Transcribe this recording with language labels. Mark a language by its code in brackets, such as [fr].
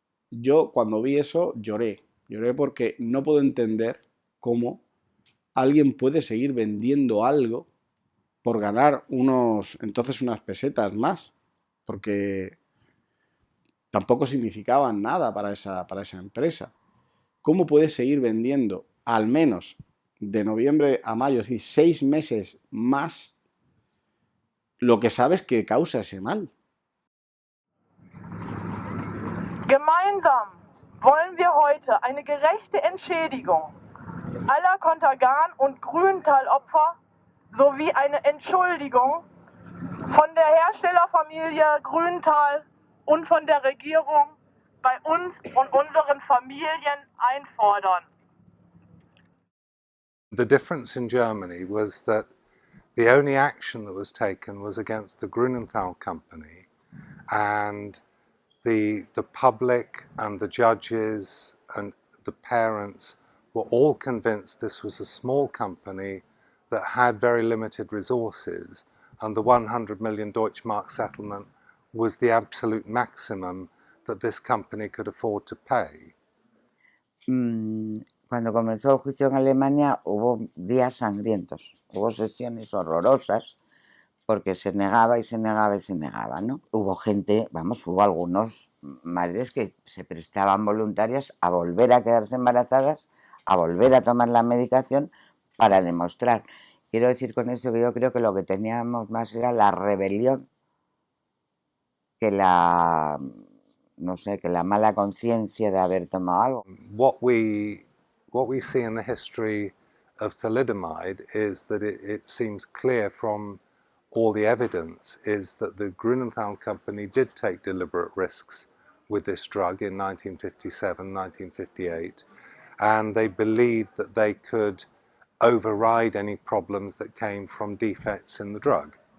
[es] Yo cuando vi eso lloré porque no puedo entender cómo alguien puede seguir vendiendo algo por ganar unas pesetas más, porque tampoco significaban nada para esa empresa. ¿Cómo puedes seguir vendiendo al menos de noviembre a mayo, es decir, 6 meses más, lo que sabes que causa ese mal? [de] Gemeinsam wollen wir heute eine gerechte Entschädigung aller Contergan- und Grüntal-Opfer sowie eine Entschuldigung von der Herstellerfamilie Grüntal und von der Regierung bei uns und unseren Familien einfordern. [en] The difference in Germany was that the only action that was taken was against the Grünenthal company, and the public and the judges and the parents were all convinced this was a small company that had very limited resources, and the 100 million Deutschmark settlement was the absolute maximum that this company could afford to pay? [es] Cuando comenzó el juicio en Alemania hubo días sangrientos, hubo sesiones horrorosas, porque se negaba y se negaba y se negaba, ¿no? Hubo gente, vamos, hubo algunos madres que se prestaban voluntarias a volver a quedarse embarazadas, a volver a tomar la medicación para demostrar. Quiero decir con eso que yo creo que lo que teníamos más era la rebelión que la, no sé, que la mala conciencia de haber tomado algo. [en] What we see in the history of thalidomide is that it seems clear from all the evidence is that the Grunenthal company did take deliberate risks with this drug in 1957, 1958, and they believed that they could override any problems that came from defects in the drug.